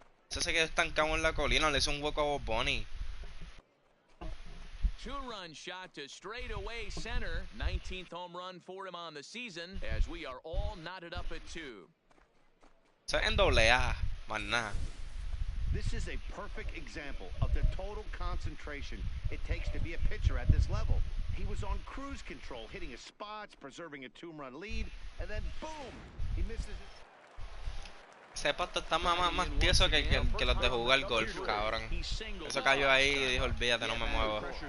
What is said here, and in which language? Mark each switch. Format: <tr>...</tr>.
<es>Ese se quedó estancado en la colina, le hizo un hueco a Bob Bunny.</es> <en>2-run shot to straightaway center. 19th home run for him on the season as we are all knotted up at 2.</en> <es>Eso es en doble A, más nada.</es> <en>This is a perfect example of the total concentration it takes to be a pitcher at this level. He was on cruise control, hitting his spots, preserving a 2-run lead, and then boom, he misses it.</en> <es>Ese pasto está más tieso que los de jugar golf, cabrón. Eso cayó ahí y dijo, olvídate, no me muevo.</es>